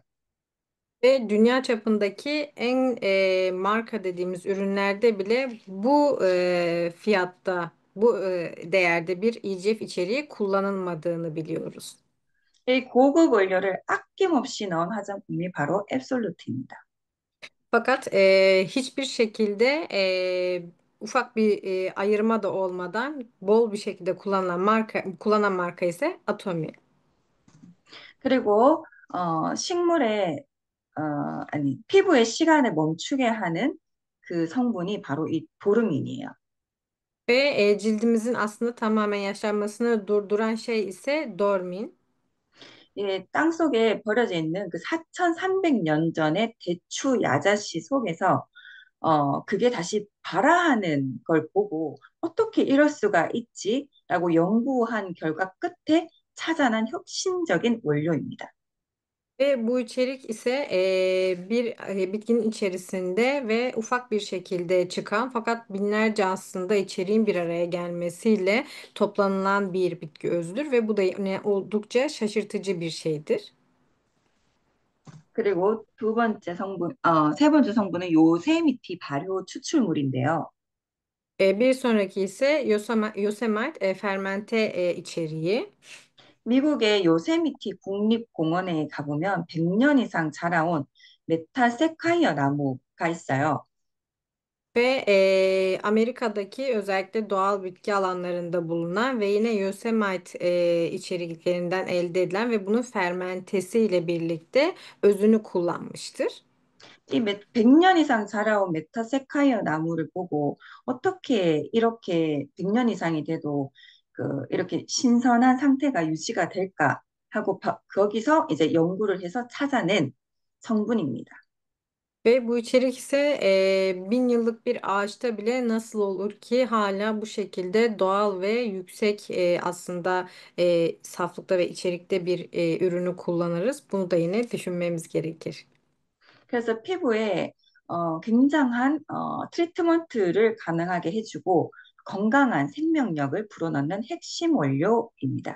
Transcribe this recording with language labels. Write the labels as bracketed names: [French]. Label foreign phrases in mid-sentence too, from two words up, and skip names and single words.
[Turkish] Ve dünya çapındaki en marka dediğimiz ürünlerde bile bu fiyatta, bu değerde bir EGF içeriği kullanılmadığını biliyoruz. [Korean] 이 고급 원료를 아낌없이 넣은 화장품이 바로 앱솔루트입니다. [Turkish] Fakat hiçbir şekilde ufak bir ayırma da olmadan bol bir şekilde kullanan marka ise Atomy. [Korean] 그리고 식물의 아니 피부의 시간을 멈추게 하는 그 성분이 바로 이 도르민이에요. [Turkish] Ve cildimizin aslında tamamen yaşlanmasını durduran şey ise Dormin. [Korean] 예, 땅 속에 버려져 있는 그 4,300년 전의 대추 야자씨 속에서 그게 다시 발화하는 걸 보고 어떻게 이럴 수가 있지라고 연구한 결과 끝에 찾아난 혁신적인 원료입니다. [Turkish] Ve bu içerik ise bir bitkinin içerisinde ve ufak bir şekilde çıkan fakat binlerce aslında içeriğin bir araya gelmesiyle toplanılan bir bitki özüdür ve bu da yine oldukça şaşırtıcı bir şeydir. [Korean] 그리고 세 번째 성분은 요세미티 발효 추출물인데요. [Turkish] Bir sonraki ise Yosemite fermente içeriği. [Korean] 미국의 요세미티 국립공원에 가보면 100년 이상 자라온 메타세카이어 나무가 있어요. [Turkish] Ve Amerika'daki özellikle doğal bitki alanlarında bulunan ve yine Yosemite içeriklerinden elde edilen ve bunun fermentesiyle birlikte özünü kullanmıştır. [Korean] 100년 이상 자라온 메타세카이어 나무를 보고 어떻게 이렇게 100년 이상이 돼도 이렇게 신선한 상태가 유지가 될까 하고 거기서 이제 연구를 해서 찾아낸 성분입니다. [Turkish] Ve bu içerik ise 1.000 yıllık bir ağaçta bile nasıl olur ki hala bu şekilde doğal ve yüksek aslında saflıkta ve içerikte bir ürünü kullanırız. Bunu da yine düşünmemiz gerekir. [Korean] 그래서 피부에 굉장한 트리트먼트를 가능하게 해주고 건강한 생명력을 불어넣는 핵심 원료입니다.